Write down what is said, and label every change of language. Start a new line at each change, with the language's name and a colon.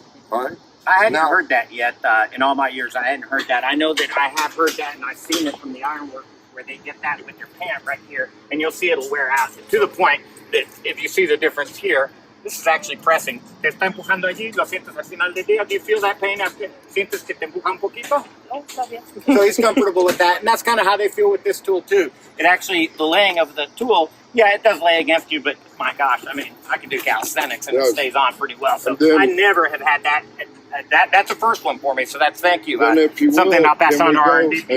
English: Right? I hadn't heard that yet. In all my years, I hadn't heard that. I know that I have heard that, and I've seen it from the ironworkers where they get that with their pant right here, and you'll see it'll wear out to the point that if you see the difference here, this is actually pressing.
Spanish: Te está empujando allí, lo sientes al final del día.
English: Do you feel that pain after?
Spanish: ¿Sientes que te empuja un poquito?
English: So he's comfortable with that, and that's kind of how they feel with this tool too. It actually, the laying of the tool, yeah, it does lay against you, but my gosh, I mean, I can do calisthenics and it stays on pretty well. So then, I never have had that. That's a first one for me. So that's thank you. Then if you something will, I'll pass on to R&D people.